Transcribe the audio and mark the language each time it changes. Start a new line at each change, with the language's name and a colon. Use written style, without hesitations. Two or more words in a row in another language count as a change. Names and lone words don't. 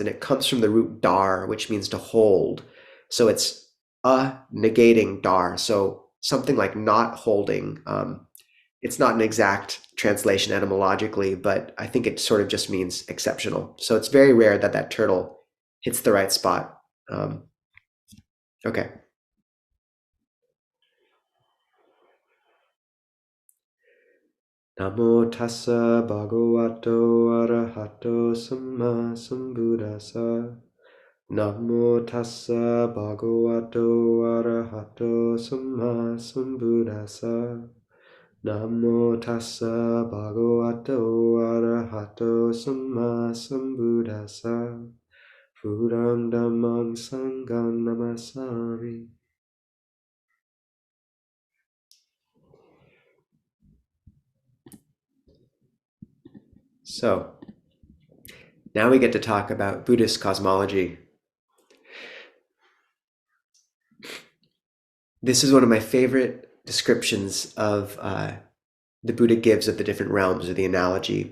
English: And it comes from the root dar, which means to hold. So it's negating dar. So something like not holding. It's not an exact translation etymologically, but I think it sort of just means exceptional. So it's very rare that turtle hits the right spot. Okay.
Pali: Namo tassa bhagavato arahato samma sambuddhassa. Namo tassa bhagavato arahato samma sambuddhassa. Namo tassa bhagavato arahato samma sambuddhassa. Buddhang dhammang sanghang namasami.
English: So, now we get to talk about Buddhist cosmology. This is one of my favorite descriptions of the Buddha gives of the different realms, or the analogy.